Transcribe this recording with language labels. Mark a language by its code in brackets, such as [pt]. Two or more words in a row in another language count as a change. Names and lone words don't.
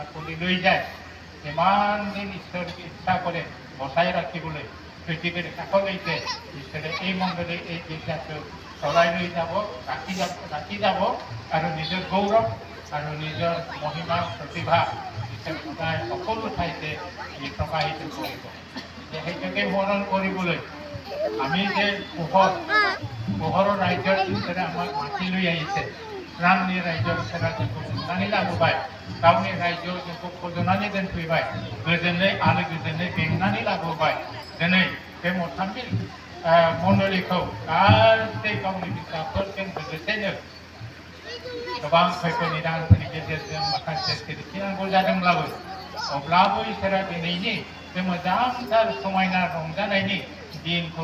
[as] কৰি লৈ যায় যিমান দিন ঈশ্বৰ ইচ্ছা কৰে বচাই ৰাখিবলৈ পৃথিৱীৰ কাষলৈকে ঈশ্বৰে এই মণ্ডলী এই গীৰ্জাটো চলাই লৈ যাব ৰাখি যাব আৰু নিজৰ গৌৰৱ আৰু নিজৰ মহিমা প্ৰতিভা সদায় সকলো ঠাইতে প্ৰকাশিত কৰিব সেইটোকে স্মৰণ কৰিবলৈ আমি যে পোহৰৰ ৰাজ্যৰ ঈশ্বৰে আমাক মাতি লৈ আহিছে প্ৰাণनि ৰাজ্যৰ ঈশ্বৰা [brx] जोंखौ खुंनानै लाबोबाय गावनि रायजोआव जोंखौ फज'नानै दोनफैबाय गोजोनै आलो गोजोनै बेंनानै लाबोबाय दिनै बे मथामबिल मण्डलीखौ गासै गावनि बिसाफोरजों लोगोसेनो गोबां खैफोद निदानफोरनि गेजेरजों माखासे सोरखिनांगौ जादोंब्लाबो अब्लाबो इसोरा दिनैनि बे मोजांथार समायना रंजानायनि दिनखौ